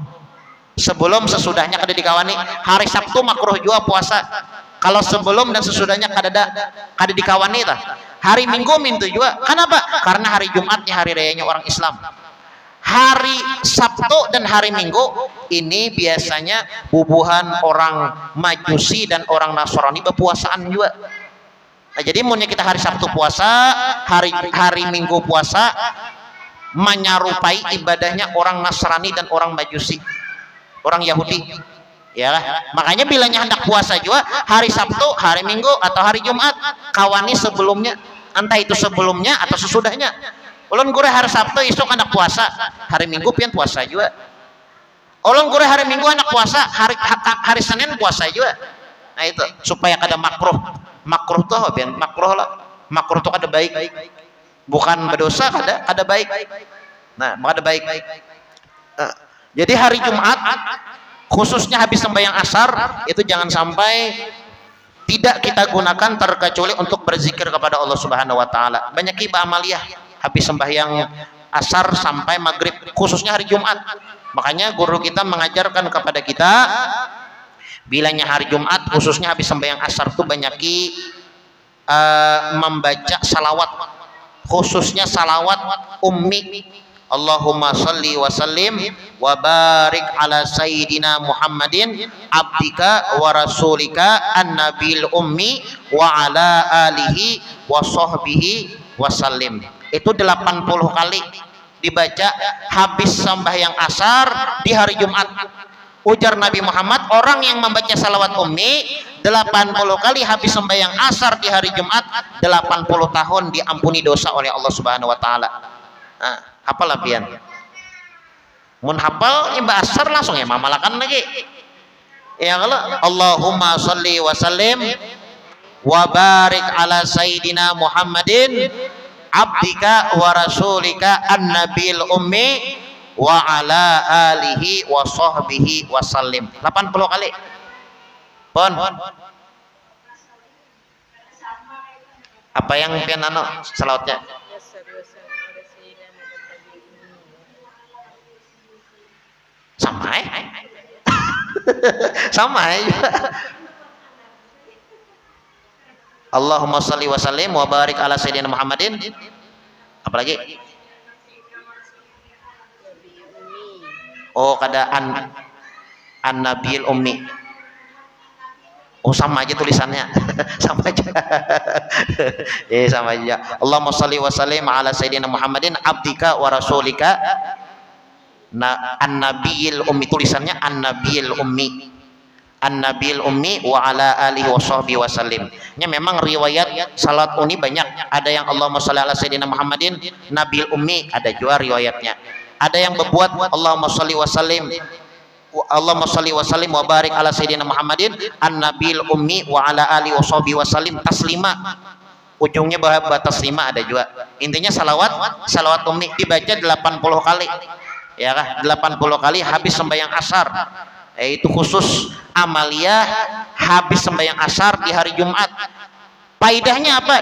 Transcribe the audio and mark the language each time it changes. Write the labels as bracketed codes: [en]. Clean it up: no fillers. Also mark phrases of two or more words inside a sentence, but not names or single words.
[bjn] sebelum sesudahnya kada dikawani hari Sabtu makruh juga puasa kalau sebelum dan sesudahnya kada dikawani tah hari Minggu mintu juga kenapa karena hari Jumatnya hari rayanya orang Islam hari Sabtu dan hari Minggu ini biasanya bubuhan orang Majusi dan orang Nasrani berpuasaan juga jadi maunya kita hari Sabtu puasa hari Minggu puasa menyerupai ibadahnya orang Nasrani dan orang Majusi orang Yahudi ya makanya bilanya hendak puasa juga hari Sabtu hari Minggu atau hari Jumat kawani sebelumnya entah itu sebelumnya atau sesudahnya ulun gure hari Sabtu isuk anak puasa hari Minggu pian puasa juga ulun gure hari Minggu anak puasa hari Senin puasa juga nah itu supaya kada makruh tuh pian makruh lah makruh tuh kada baik bukan berdosa kada baik kada baik jadi hari Jumat khususnya habis sembahyang asar itu jangan sampai tidak kita gunakan terkecuali untuk berzikir kepada Allah [ar] سبحانه وتعالى [bjn] banyak ibadah amaliyah habis sembahyang asar sampai maghrib khususnya hari Jumat Makanya guru kita mengajarkan kepada kita, bilanya hari Jumat khususnya habis sembahyang asar tuh banyaki membaca salawat, khususnya salawat ummi. [ar] اللهم صل وسلم وبارك على سيدنا محمد عبدك ورسولك النبي الأمي وعلى آله وصحبه وسلم. [bjn] Itu 80 kali dibaca habis sembahyang asar di hari Jumat. Ujar Nabi Muhammad, orang yang membaca salawat ummi 80 kali habis sembahyang asar di hari Jumat, 80 tahun diampuni dosa oleh Allah [ar] سبحانه وتعالى. [bjn] Nah, hafal pian. Mun hafal imbah asar langsung ya mamalakan lagi. Ya kalau [ar] اللهم صل وسلم وبارك على سيدنا محمد عبدك ورسولك النبي الأمي وعلى آله وصحبه وسلم. [bjn] 80 kali. Pon. Apa yang pian anu salawatnya? [ar] سما سما اللهم صل وسلم وبارك على سيدنا محمد. [bjn] Apalagi? Oh, kada [ar] النبي الأمي. [bjn] Oh, sama aja tulisannya. Sama aja. Sama aja. [ar] اللهم صل وسلم على سيدنا محمد عبدك ورسولك النبي الأمي, tulisannya النبي الأمي النبي الأمي وعلى آله وصحبه وسلم. [bjn] Nya memang riwayat salat ini banyak, ada yang [ar] اللهم صل على سيدنا محمد النبي الأمي, [bjn] ada juga riwayatnya. Ada yang berbuat [ar] اللهم صل وسلم اللهم صل وسلم وبارك على سيدنا محمد النبي الأمي وعلى آله وصحبه وسلم تسليما, [bjn] ujungnya bahwa taslima ada juga. Intinya salawat ummi dibaca 80 kali. Ya kah, 80 kali habis sembahyang asar. Itu khusus amaliyah habis sembahyang asar di hari Jumat. Faidahnya apa?